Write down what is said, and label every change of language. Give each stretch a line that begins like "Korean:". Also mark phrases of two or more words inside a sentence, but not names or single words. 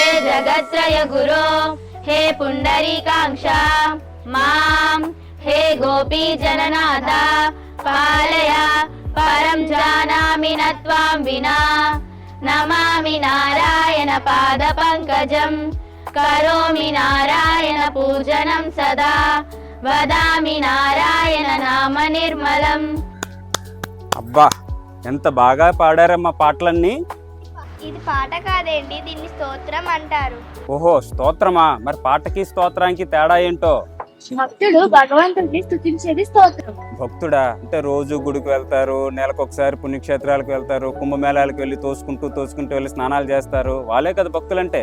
Sanskrit: जगत्त्रय गुरो हे पुण्डरीकाक्षा मां हे गोपी जननाथ पालय परं जानामि न त्वां विना नमामि नारायण पादपङ्कजं करोमि नारायण पूजनं सदा वदामि नारायण नाम निर्मलं।
Telugu: అబ్బా ఎంత బాగా పాడారమ్మా పాటలన్నీ. ఇది పాట కాదండి, దీన్ని స్తోత్రం అంటారు. ఓహో స్తోత్రమా, మరి పాటకి స్తోత్రానికి తేడా ఏంటో? భక్తుడు భగవంతుడిని స్తుతించేది స్తోత్రం. భక్తుడా అంటే రోజు గుడికి వెళ్తారు, నెలకు ఒకసారి పుణ్యక్షేత్రాలకు వెళ్తారు, కుంభమేళాలకు వెళ్ళి తోసుకుంటూ వెళ్ళి స్నానాలు చేస్తారు, వాళ్ళే కదా భక్తులంటే.